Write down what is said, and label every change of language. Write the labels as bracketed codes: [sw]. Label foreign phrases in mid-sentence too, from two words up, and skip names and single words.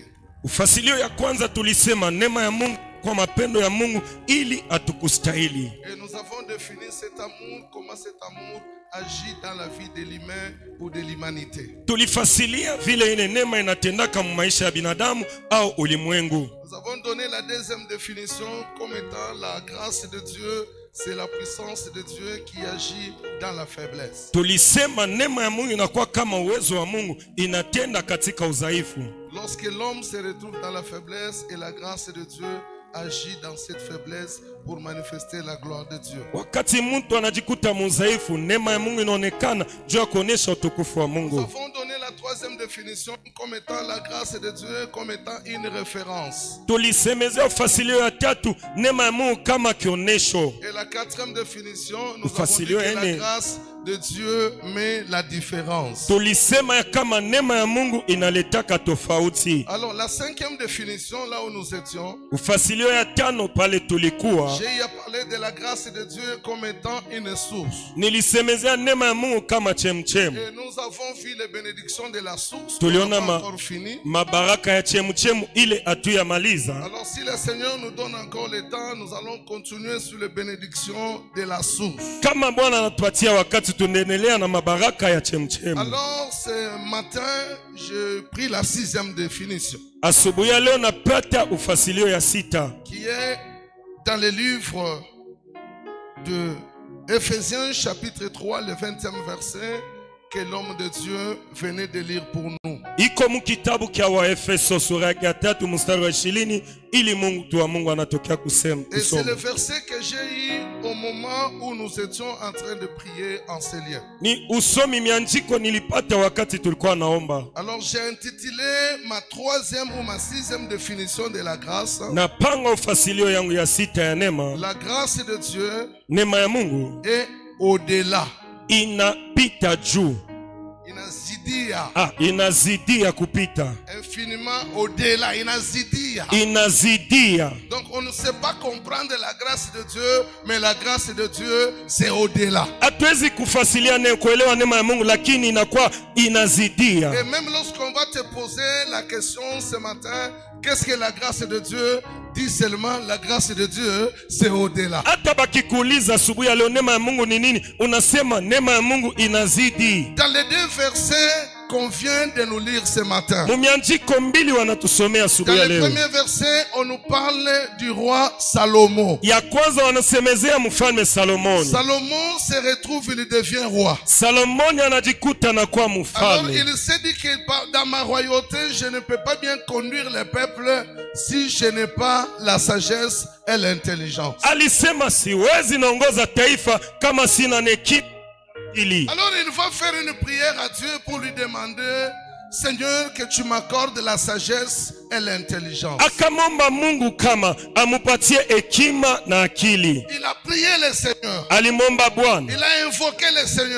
[sw] Ufasilio ya kwanza tulisema neema ya Mungu kwa mapendo ya Mungu ili atukustahili. [fr] Et nous avons défini cet amour, comment cet amour agit dans la vie de l'humain ou de l'humanité. [sw] Tulifasilia vile ile neema inatendaka mu maisha ya binadamu au ulimwengu. [fr] Nous avons donné la deuxième définition comme étant la grâce de Dieu, c'est la puissance de Dieu qui agit dans la faiblesse. [sw] Tulisema neema ya Mungu inakuwa kama uwezo wa Mungu inatenda katika udhaifu. [fr] Lorsque l'homme se retrouve dans la faiblesse et la grâce de Dieu agit dans cette faiblesse pour manifester la gloire de Dieu. [sw] Wakati mtu anajikuta mudhaifu, neema ya Mungu inaonekana juu ya kuonesha utukufu wa [fr] Nous [sw] Mungu. [fr] avons donné la troisième définition comme étant la grâce de Dieu, comme étant une référence. [sw] Tulisemezea ufasilio ya tatu neema ya Mungu kama kionesho. [fr] Et la quatrième définition, nous avons dit [sw] Ufasilio [fr] que la ene. grâce de Dieu met la différence. [sw] Tulisema ya kama neema ya Mungu inaletaka tofauti. [fr] Alors la cinquième définition, là où nous étions, [sw] Ufasilio ya tano pale tulikuwa [fr] j'ai parlé de la grâce de Dieu comme étant une source. [sw] nilisemezea neema ya Mungu kama chemchem. [fr] Et nous avons vu les bénédictions de la source. [sw] Tuliona [fr] On n'a pas encore fini. [sw] mabaraka ya chemchemu ile atuyamaliza. [fr] Alors si le Seigneur nous donne encore le temps, nous allons continuer sur les bénédictions de la source. [sw] Kama Bwana anatupatia wakati tunaendelea na mabaraka ya chemchemu. [fr] Alors ce matin, je pris la sixième définition, [sw] Asubuhi ya leo napata ufasilio ya sita [fr] qui est dans le livre de Ephésiens chapitre 3, le 20e verset, que l'homme de Dieu venait de lire pour nous. [sw] iko mu kitabu kya Waefeso sura ya 3 mstari wa 20 ili Mungu wa Mungu anatokea kusema. [fr] Et c'est le verset que j'ai eu au moment où nous étions en train de prier en ces lieux. [sw] Ni usomi mianjiko nilipata wakati tulikuwa naomba. [fr] Alors j'ai intitulé ma troisième ou ma sixième définition de la grâce, [sw] Napanga ufasilio yangu ya sita ya neema. [fr] la grâce de Dieu [sw] Neema ya Mungu [fr] est au-delà. [sw] inapita juu. Inazidia. Inazidia kupita. [fr] Infiniment au-delà. Inazidia. [sw] Inazidia. [fr] Donc on ne sait pas comprendre la grâce de Dieu, mais la grâce de Dieu c'est au-delà. [sw] Hatuwezi kufasilia ne kuelewa neema ya Mungu lakini inakuwa inazidia. [fr] Et même lorsqu'on va te poser la question ce matin, qu'est-ce que la grâce de Dieu? Dis seulement la grâce de Dieu c'est au-delà. [sw] Hata bakikuuliza asubuhi ya leo neema ya Mungu ni nini, unasema neema ya Mungu inazidi. [fr] Dans les deux versets qu'on vient de nous lire ce matin, [sw] Mumianjiko mbili wanatusomea [fr] dans [sw] asubuhi ya [fr] le [sw] leo. [fr] premier verset, on nous parle du roi Salomon. [sw] Ya kwanza wanasemezea mfalme Salomoni. [fr] Salomon se retrouve, il devient roi. [sw] Salomoni anajikuta na kuwa [fr] Alors [sw] mfalme. [fr] il s'est dit que dans ma royauté, je ne peux pas bien conduire le peuple si je n'ai pas la sagesse et l'intelligence. [sw] Alisema siwezi naongoza taifa kama sina hekima. [fr] Alors il va faire une prière à Dieu pour lui demander, Seigneur, que tu m'accordes la sagesse et l'intelligence. [sw] Akamomba Mungu kama amupatie hekima na akili. [fr] Il a pris prié le Seigneur. [sw] alimwomba Bwana, [fr] Il a invoqué le Seigneur.